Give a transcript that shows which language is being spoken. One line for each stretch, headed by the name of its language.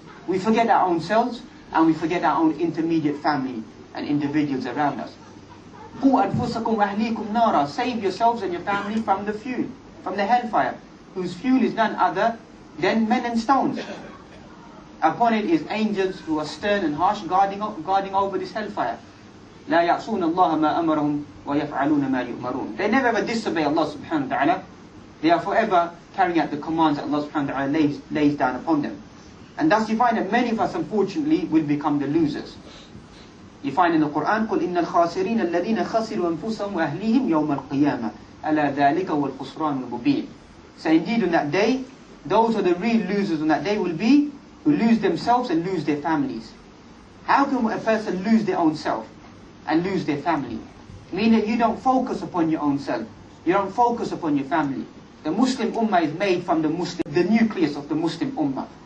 English: We forget our own selves and we forget our own intermediate family and individuals around us.
Arabic: قُوا أَنفُسَكُمْ وَأَهْلِيكُمْ نَارًا.
English: Save yourselves and your family from the fuel, from the hellfire, whose fuel is none other than men and stones. Upon it is angels who are stern and harsh, guarding over this hellfire.
Arabic: لا يعصون الله ما أمرهم ويفعلون ما يؤمرون.
English: They never ever disobey Allah subhanahu wa ta'ala. They are forever carrying out the commands that Allah subhanahu wa ta'ala lays down upon them. And thus you find that many of us unfortunately will become the losers. You find in the Quran,
Arabic: قُلْ إِنَّ الْخَاسِرِينَ الَّذِينَ خَسِرُوا أَنفُسَهُمْ وَأَهْلِيهِمْ يَوْمَ الْقِيَامَةِ أَلَا ذَلِكَ هُوَ الْخُسْرَانُ الْمُبِينُ.
English: So indeed on that day, those are the real losers on that day will be who lose themselves and lose their families. How can a person lose their own self and lose their family? Meaning you don't focus upon your own self. You don't focus upon your family. The Muslim Ummah is made from the nucleus of the Muslim Ummah.